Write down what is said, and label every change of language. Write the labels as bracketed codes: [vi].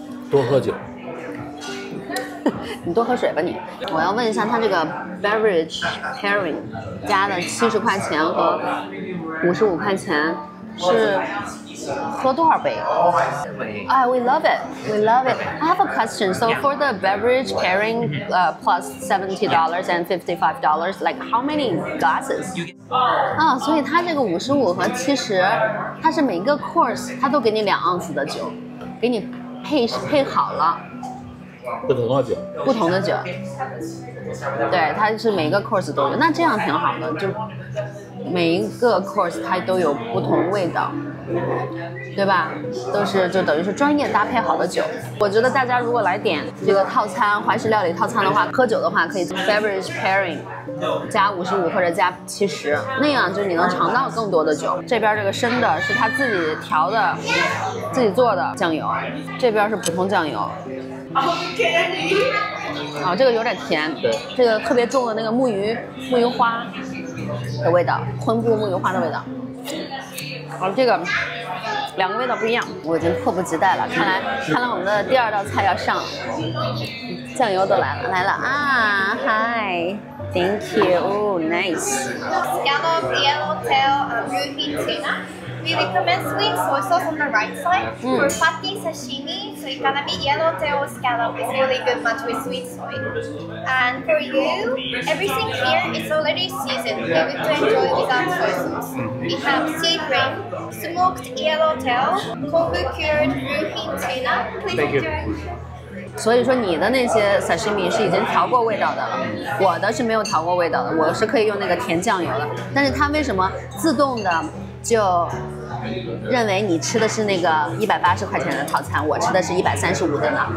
[zh] 多喝酒。你多喝水吧你。我要问一下，它这个 beverage pairing 加的70块钱和55块钱是喝多少杯？ [en] 哎 we love it, we love it. I have a question. So for the beverage pairing, plus $70 and $55, like how many glasses? [zh] 啊，所以它这个55和70，它是每个 course 它都给你2盎司的酒，给你配好了。不同的酒，不同的酒，对，它是每个 course 都有，那这样挺好的，就每一个 course 它都有不同味道，对吧？都是就等于是专业搭配好的酒。我觉得大家如果来点这个套餐，怀石料理套餐的话，喝酒的话可以 beverage pairing 加55或者加70，那样就你能尝到更多的酒。这边这个生的是他自己调的、自己做的酱油，这边是普通酱油。啊，这个有点甜，对，这个特别重的那个木鱼花的味道，昆布木鱼花的味道。啊，这个两个味道不一样，我已经迫不及待了。看来我们的第2道菜要上了，酱油都来了啊！ [en] 嗨 ，Thank you, oh, nice. Scallop, yellowtail, and roofie tuna. We recommend sweet soy sauce on the right side. For fatty sashimi, so it's gonna be yellowtail or scallop. It's really good match with sweet soy. And for you, everything here is already seasoned. You're good to enjoy without soy sauce. We have sea bream, smoked yellowtail, kombu cured roofie tuna. Please Thank you. enjoy. [zh] 所以说你的那些 sashimi 是已经调过味道的了，我的是没有调过味道的，我是可以用那个甜酱油的。但是它为什么自动的就认为你吃的是那个180块钱的套餐，我吃的是135的呢？